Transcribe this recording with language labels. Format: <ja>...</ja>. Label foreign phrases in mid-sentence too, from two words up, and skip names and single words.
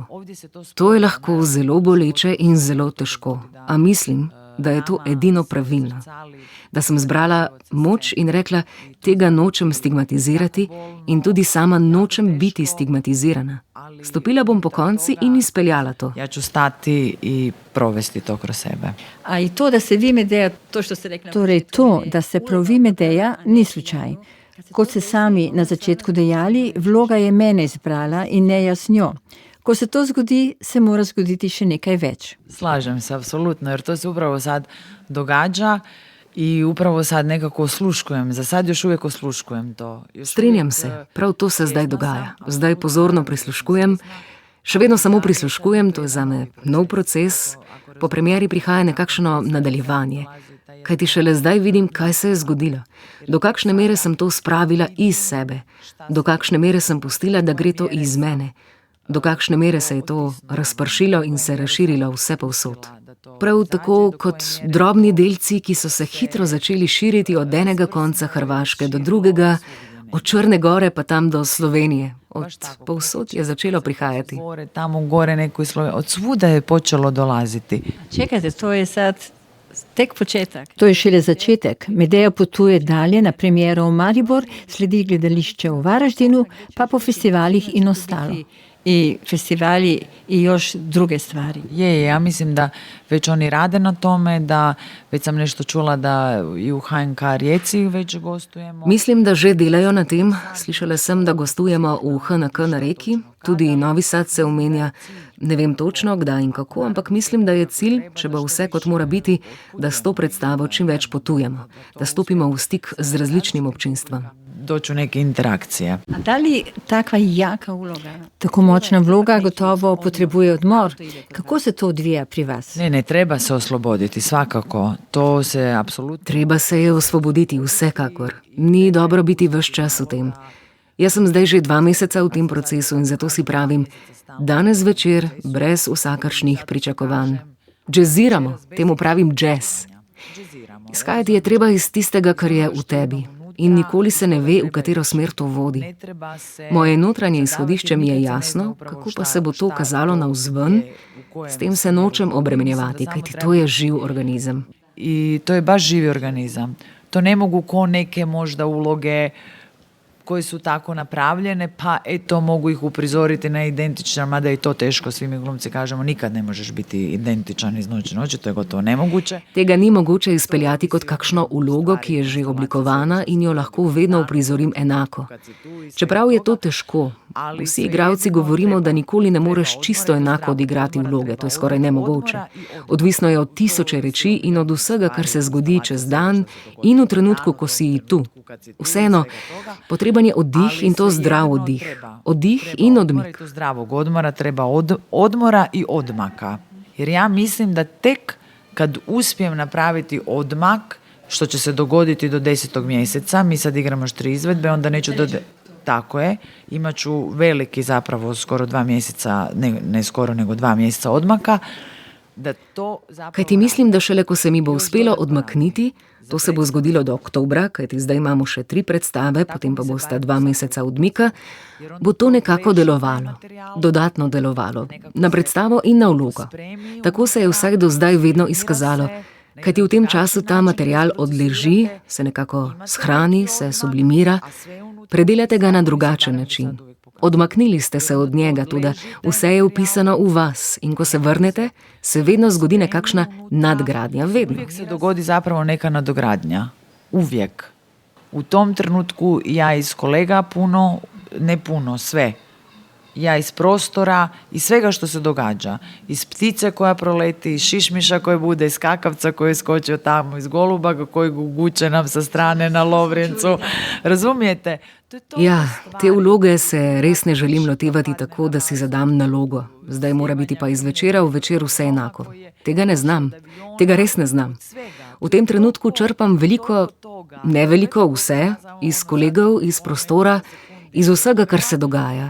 <sl>To je lahko zelo boleče in zelo težko, a mislim, da je to edino pravilno. Da sem zbrala moč in rekla, tega nočem stigmatizirati in tudi sama nočem biti stigmatizirana. Stopila bom po konci in izpeljala to.</sl> <hr>Ja ću stati i provesti to kroz sebe. A i to, da se vi Medeja, to što ste rekla...</hr> <sl>Torej to, da se prav vi Medeja, ni slučaj. Kot ste sami na začetku dejali, vloga je mene izbrala in ne jaz njo. Ko se to zgodi, se mora zgoditi še nekaj več.</sl> <hr>Slažem se, apsolutno, jer to se upravo sad događa i upravo sad nekako osluškujem. Za sad još uvijek osluškujem to.</hr> <sl>Strinjam se, prav to se zdaj dogaja. Zdaj pozorno prisluškujem, še vedno samo prisluškujem, to je zame nov proces. Po premieri prihaja nekakšno nadaljevanje. Kajti šele zdaj vidim, kaj se je zgodilo. Do kakšne mere sem to spravila iz sebe. Do kakšne mere sem pustila, da gre to iz mene. Do kakšne mere se je to razpršilo in se razširilo vse povsod. Prav tako kot drobni delci, ki so se hitro začeli širiti od enega konca Hrvaške do drugega, od Črne gore pa tam do Slovenije. Od povsod je začelo prihajati.</sl> <hr>Tamo gore neko iz Slovenije, od svuda je počelo dolaziti. Čekajte, to je sad tek početak.</hr> <sl>To je šele začetek. Medeja potuje dalje na premiero v Maribor, sledi gledališče v Varaždinu, pa po festivalih in ostalo.</sl> <hr>I festivali i još druge stvari. Ja mislim da već oni rade na tome, da već sam nešto čula da i u HNK Rijeci već gostujemo.</hr> <sl>Mislim, da že delajo na tem. Slišala sem, da gostujemo v HNK na Reki, tudi Novi Sad se omenja. Ne vem točno, kdaj in kako, ampak mislim, da je cilj, če bo vse kot mora biti, da s to predstavo čim več potujemo, da stopimo v stik z različnim občinstvom.</sl> <hr>Doći u neke interakcije. A da li takva jaka uloga,</hr> <sl>tako močna vloga gotovo potrebuje odmor? Kako se to odvija pri vas?</sl> <hr>Ne, treba se osloboditi, svakako. To se apsolutno...</hr> <sl>Treba se je osvoboditi, vsekakor. Ni dobro biti ves čas v tem. Jaz sem zdaj že 2 meseca v tem procesu in zato si pravim, danes večer, brez vsakršnih pričakovanj. Džeziramo, temu pravim džez. Izhajati je treba iz tistega, kar je v tebi. In nikoli se ne ve, v katero smer to vodi. Moje notranje izhodišče mi je jasno, kako pa se bo to kazalo navzven, s tem se nočem obremenjevati, kajti to je živ organizam.</sl> <hr>I to je baš živi organizam. To ne mogu ko neke možda uloge koje su tako napravljene, pa eto mogu ih uprizoriti na identičan, mada je to teško, svi mi glumci kažemo nikad ne možeš biti identičan iz noći noći, to je gotovo nemoguće.</hr> <sl>Tega ni mogoče izpeljati kot kakšno vlogo, ki je že oblikovana in jo lahko vedno uprizorim enako. Čeprav je to težko, vsi igralci govorimo, da nikoli ne moreš čisto enako odigrati vloge, to je skoraj nemogoče. Odvisno je od tisoče reči in od vsega, kar se zgodi čez dan in v trenutku, ko si tu. Vseeno, potreben je oddih in to zdrav oddih. Oddih in odmik.</sl> <hr>Zdravog odmora treba odmora i odmaka. Jer ja mislim da tek kad uspijem napraviti odmak, što će se dogoditi do 10. mjeseca, mi sad igramo još 3 izvedbe, onda neću tako je, imat ću veliki zapravo skoro 2 mjeseca, ne skoro nego 2 mjeseca odmaka.</hr> <sl>Kajti mislim, da šele ko se mi bo uspelo odmakniti, to se bo zgodilo do oktobra, kajti zdaj imamo še 3 predstave, potem pa bosta 2 meseca odmika, bo to nekako delovalo, dodatno delovalo, na predstavo in na vlogo. Tako se je vsaj do zdaj vedno izkazalo, kajti v tem času ta material odleži, se nekako shrani, se sublimira, predelate ga na drugačen način. Odmaknili ste se od njega, tudi vse je upisano v vas in ko se vrnete, se vedno zgodi nekakšna nadgradnja, vedno.</sl> <hr>Uvijek se dogodi zapravo neka nadogradnja, uvijek. U tom trenutku ja iz kolega puno, ne puno, sve. Ja iz prostora, iz svega što se događa. Iz ptice koja proleti, iz šišmiša koje bude, iz kakavca koji je skočio tamo, iz goluba koji guguće nam sa strane na Lovrencu. Razumijete?</hr> <sl>Ja, te vloge se res ne želim lotevati tako, da si zadam nalogo. Zdaj mora biti pa iz večera v večer vse enako. Tega ne znam. Tega res ne znam. V tem trenutku črpam veliko, ne veliko, vse, iz kolegov, iz prostora, iz vsega, kar se dogaja.</sl>